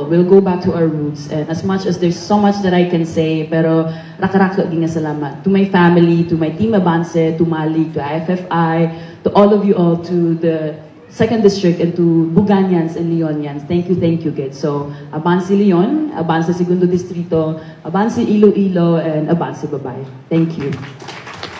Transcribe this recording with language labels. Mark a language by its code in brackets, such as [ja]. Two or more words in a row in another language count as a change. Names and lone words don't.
[en] We'll go back to our roots. And as much as there's so much that I can say, [hil] pero raka-raka nga salamat. [en] To my family, to my team Abanse, to Mali, to IFFI, to all of you all, to the Second District and to Buganyans and Leonians. Thank you, kids. So, Abanse Leon, Abanse Segundo Distrito, Abanse Iloilo, and Abanse Babay. Thank you.